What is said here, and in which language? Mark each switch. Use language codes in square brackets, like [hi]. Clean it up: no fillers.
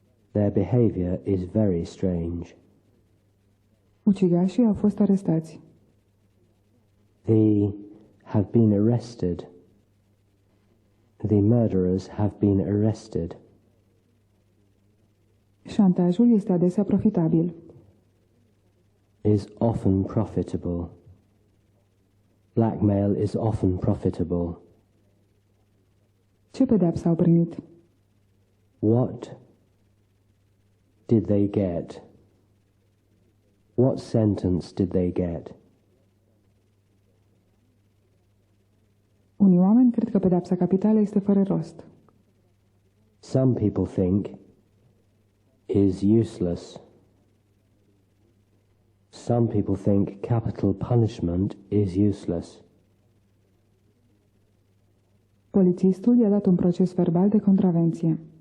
[en] Their behavior is very strange. [ro] Ucigașii au fost arestați. [en] The have been arrested. The murderers have been arrested. [ro] Șantajul este adesea profitabil. [en] Is often profitable. Blackmail is often profitable. [ro] Ce pedeapsă au primit? [en] What did they get? What sentence did they get? [ro] Unii oameni cred că pedeapsa capitală este fără rost. [en] Some people think is useless. Some people think capital punishment is useless. [ro] Polițistul i-a dat un proces verbal de contravenție.